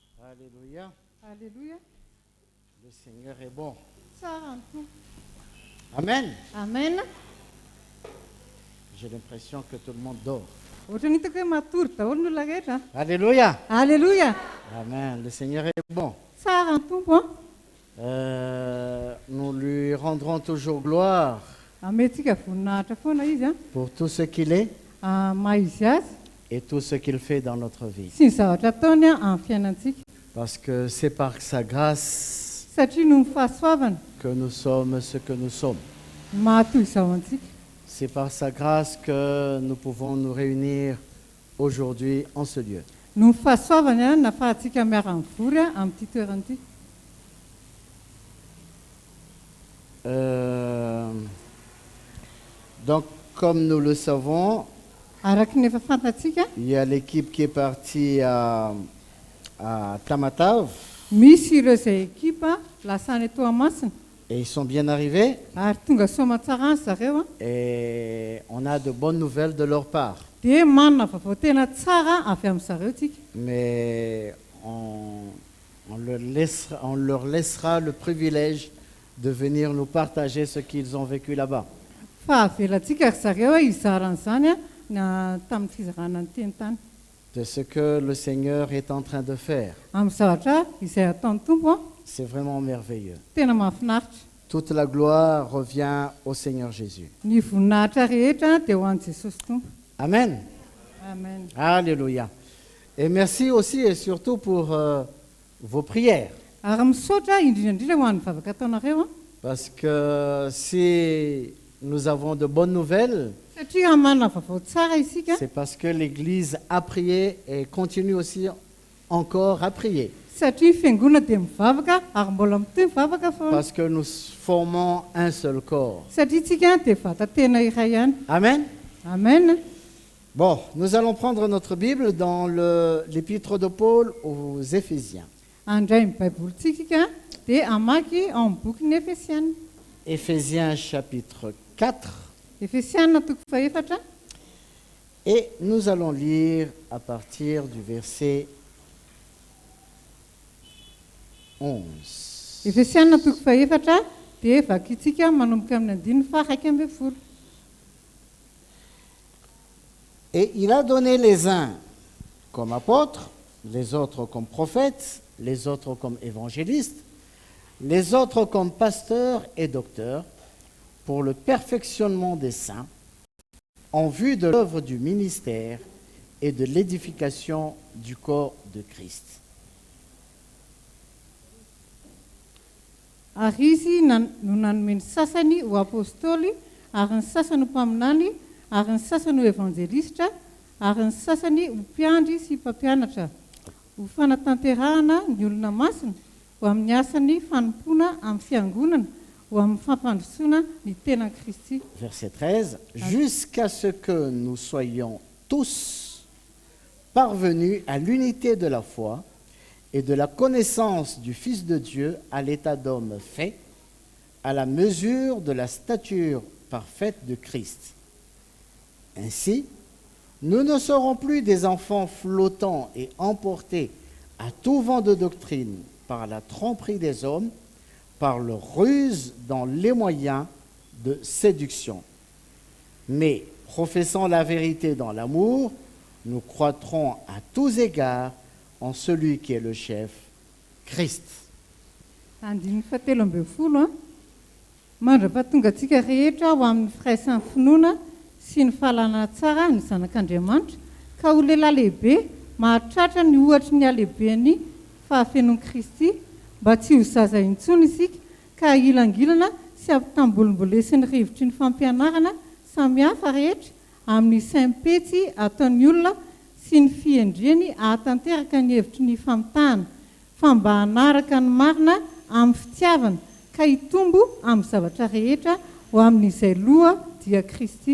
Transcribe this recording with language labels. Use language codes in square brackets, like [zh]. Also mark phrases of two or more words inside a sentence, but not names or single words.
[fr] Alléluia. Alléluia. Le Seigneur est bon. [mg] Tsara ny tompo. [fr] Amen. Amen. J'ai l'impression que tout le monde dort. [mg] Ohatra ny hitako hoe matory daholo ny olona rehetra. [fr] Alléluia. Alléluia. Amen. Le Seigneur est bon. [mg] Tsara ny tompo. [fr] Nous lui rendrons toujours gloire [mg] Amentsika voninahitra foana izy [fr] pour tout ce qu'il est [mg] maha izy azy [fr] et tout ce qu'il fait dans notre vie. [mg] sy ny zavatra ataony amin'ny fiainantsika. [fr] Parce que c'est par sa grâce [mg] Satria noho ny fahasoavana [fr] que nous sommes ce que nous sommes. [mg] mahatoy izao antsika. [fr] C'est par sa grâce que nous pouvons nous réunir aujourd'hui en ce lieu. [mg] Noho ny fahasoavana nahafahantsika miara-mivory amin'ity toerana ity. [fr] Donc, comme nous le savons, [mg] Araka ny efa fantatsika, [fr] il y a l'équipe qui est partie à Tamatave [mg] misy ireo izay ekipa lasany eto Mahamasina [fr] et ils sont bien arrivés [mg] ary tonga soamantsara anzy zareo [fr] et on a de bonnes nouvelles de leur part. [mg] dia manana vaovao tena tsara avy amin'ny zareo tsika. [fr] Mais on leur laissera le privilège de venir nous partager ce qu'ils ont vécu là-bas. [mg] Fa avelantsika ry zareo izaran'izany tamin'ny fizarana ny teny tany [fr] De ce que le Seigneur est en train de faire. [mg] amin'ny zavatra izay ataon'ny tompo [fr] C'est vraiment merveilleux. [mg] tena mahafinaritra. [fr] Toute la gloire revient au Seigneur Jésus. [mg] Ny voninahitra rehetra dia ho an'i Jesosy tompo. [fr] Amen. Amen. Alléluia. Et merci aussi et surtout pour vos prières. [mg] Ary misaotra indrindra ho an'ny vavaka ataonareo [fr] Parce que si nous avons de bonnes nouvelles, [mg] satria manana vaovao tsara isika [fr] c'est parce que l'Église a prié et continue aussi encore à prier. [mg] satria ny fiangonana dia mivavaka ary mbola mitoy mivavaka foana [fr] Parce que nous formons un seul corps. [mg] satria tsika dia vata tena iray ihany. [fr] Amen. Amen. Bon, nous allons prendre notre Bible dans l'épître de Paul aux Éphésiens. [mg] Andray ny baibolitsika dia amaky ao amin'ny bokin'ny Efesiana. [fr] Éphésiens chapitre 4. [mg] Efesiana toko faefatra [fr] Et nous allons lire à partir du verset 11. [mg] Efesiana toko faefatra dia vakitsika manomboka amin'ny andininy faha 11. [fr] Et il a donné les uns comme apôtres, les autres comme prophètes, les autres comme évangélistes, les autres comme pasteurs et docteurs, pour le perfectionnement des saints, en vue de l'œuvre du ministère et de l'édification du corps de Christ. [mg] Ary izy no nanome ny sasany ho apôstôly, ary ny sasany ho mpaminany, ary ny sasany ho evanjelista, ary ny sasany ho mpiandry sy mpampianatra, ho fanatanterahana ny olona masina, ho amin'ny asany fanompoana amin'ny fiangonana, ho amin'ny fampandrosoana ny tenan'i Kristy. [fr] Verset 13, jusqu'à ce que nous soyons tous parvenus à l'unité de la foi et de la connaissance du Fils de Dieu à l'état d'homme fait, à la mesure de la stature parfaite de Christ. Ainsi, nous ne serons plus des enfants flottants et emportés à tout vent de doctrine par la tromperie des hommes, par leur ruse dans les moyens de séduction. Mais, professant la vérité dans l'amour, nous croîtrons à tous égards en celui qui est le chef, Christ. [mg] Andininy fahatelo ambin'ny folo mandra-pahatonga antsika rehetra ho amin'ny firaisan'ny finoana sy ny fahalalana tsara ny zanak'Andriamanitra, ka ho lehilahy lehibe mahatratra ny ohatry ny alehiben'ny fahafenoan'i Kristy, mba tsy ho zaza intsony isika, ka ilangilana sy ampitambolombolesiny rivotry ny fampianarana samihafa rehetra amin'ny saim-petsy ataon'ny olona sy ny fiendriany ahatanteraka ny hevitry ny famitahana, fa mba hanaraka ny marina amin'ny fitiavana, ka hitombo amin'ny zavatra rehetra ho amin'izay loha dia Kristy.